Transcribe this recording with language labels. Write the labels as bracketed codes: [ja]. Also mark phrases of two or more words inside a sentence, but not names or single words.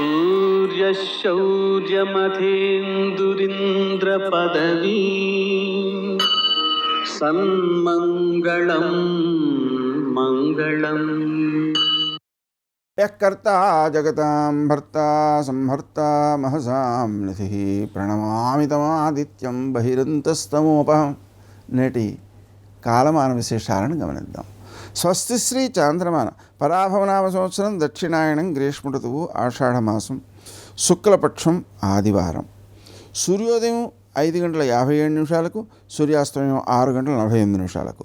[sa] सूर्यशौर्यमथेन्दुरिन्द्रपदवी सन्मङ्गलं मङ्गलम् यः कर्ता जगतां भर्ता संहर्ता महसां निधिः ప్రణమామి తమాదిత్యం బహిరంతస్తమోపహం. [te] నేటి కాలమాన విశేషాలను గమనిద్దాం. స్వస్తి శ్రీ చాంద్రమాన పరాభవనామ సంవత్సరం దక్షిణాయనం గ్రీష్మ ఋతువు ఆషాఢమాసం శుక్లపక్షం ఆదివారం. సూర్యోదయం 5:57 సూర్యాస్తమయం 6:48.